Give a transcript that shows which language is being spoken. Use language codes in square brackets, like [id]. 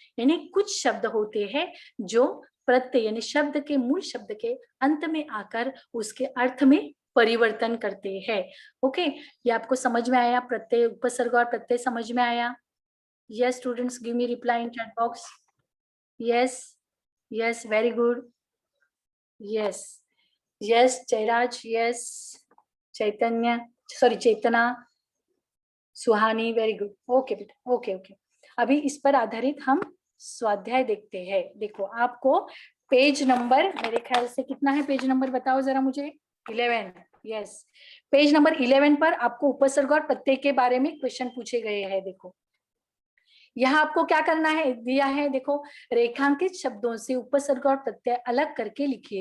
[hi] यानी कुछ शब्द होते हैं जो प्रत्यय यानी शब्द के मूल शब्द के अंत में आकर उसके अर्थ में परिवर्तन करते हैं। ओके ये आपको समझ में आया, प्रत्यय, उपसर्ग और प्रत्यय समझ में आया? [en] Yes students give me reply in chat box. Yes yes very good, yes yes Jayraj, yes Chaitanya, sorry Chetna, Suhani, very good. [hi] Okay बेटा, ओके ओके। अभी इस पर आधारित हम स्वाध्याय देखते हैं। देखो आपको पेज नंबर, मेरे ख्याल से कितना है पेज नंबर बताओ जरा मुझे, 11। यस पेज नंबर 11 पर आपको उपसर्ग और प्रत्यय के बारे में क्वेश्चन पूछे गए हैं। देखो यहाँ आपको क्या करना है, दिया है देखो रेखांकित शब्दों से उपसर्ग और प्रत्यय अलग करके लिखिए।